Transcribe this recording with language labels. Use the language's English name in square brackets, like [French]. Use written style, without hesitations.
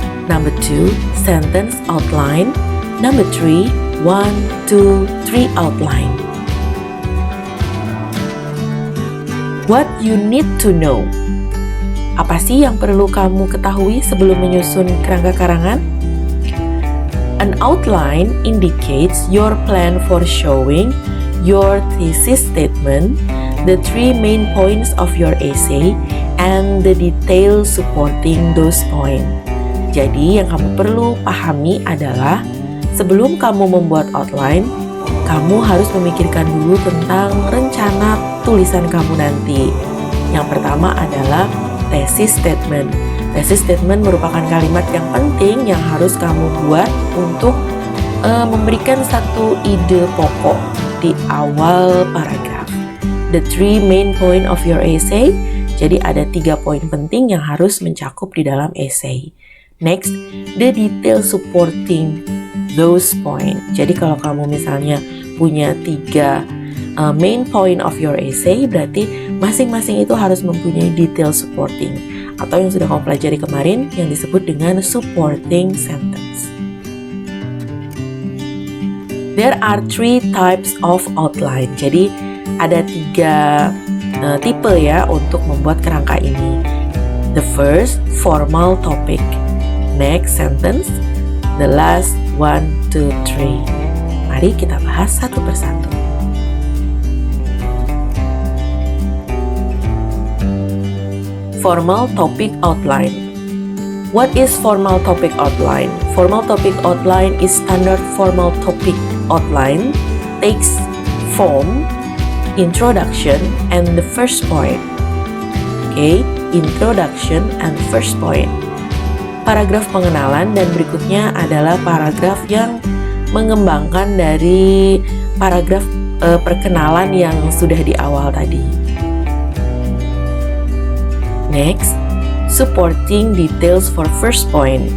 [English] Number 2, sentence outline. Number 3, 1, 2, 3 outline. What you need to know. [Indonesian] Apa sih yang perlu kamu ketahui sebelum menyusun kerangka karangan? [English] An outline indicates your plan for showing your thesis statement, the 3 main points of your essay, and the details supporting those points. [Indonesian] Jadi yang kamu perlu pahami adalah sebelum kamu membuat outline, kamu harus memikirkan dulu tentang rencana tulisan kamu nanti. Yang pertama adalah thesis statement. Thesis statement merupakan kalimat yang penting yang harus kamu buat untuk memberikan satu ide pokok di awal paragraf. [English] The 3 main point of your essay. [Indonesian] Jadi ada 3 poin penting yang harus mencakup di dalam essay. [English] Next, the detail supporting those point. [Indonesian] Jadi kalau kamu misalnya punya 3 [English] main point of your essay, [Indonesian] berarti masing-masing itu harus mempunyai detail supporting, atau yang sudah kamu pelajari kemarin yang disebut dengan supporting sentence. [English] There are 3 types of outline. [Indonesian] Jadi ada 3 tipe ya untuk membuat kerangka ini. [English] The first, formal topic. Next, sentence. The last, 1, 2, 3. [Indonesian] Mari kita bahas satu persatu. [English] Formal topic outline. What is formal topic outline? Formal topic outline is standard formal topic outline, takes form, introduction, and the first point. Okay, introduction and first point. [Indonesian] Paragraf pengenalan dan berikutnya adalah paragraf yang mengembangkan dari paragraf perkenalan yang sudah di awal tadi. [English] Next, supporting details for first point.